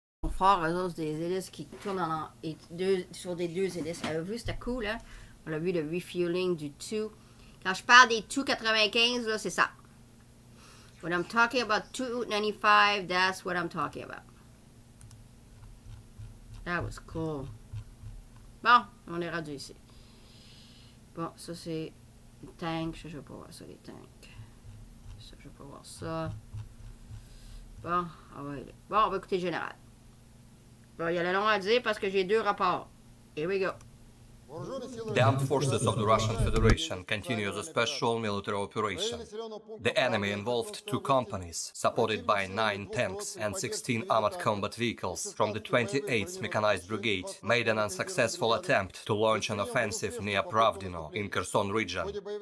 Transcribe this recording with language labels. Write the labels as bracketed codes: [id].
[fr] Fort, eux autres, des hélices qui tournent sur des deux hélices. Vous avez vu, c'était cool, hein? On a vu le refueling du Tu. Quand je parle des Tu-95, là, c'est ça. [en] When I'm talking about Tu-95, that's what I'm talking about. That was cool. [fr] Bon, on est rendu ici. Bon, ça, c'est les tanks. Je veux pas voir ça, les tanks. Ça, je veux pas voir ça. Bon, on va écouter le général. Bon, il y a le long à dire parce que j'ai deux rapports. [en] Here we go. The armed forces of the Russian Federation continue the special military operation. The enemy involved 2 companies, supported by 9 tanks and 16 armored combat vehicles from the 28th Mechanized Brigade, made an unsuccessful attempt to launch an offensive near Pravdino in Kherson region.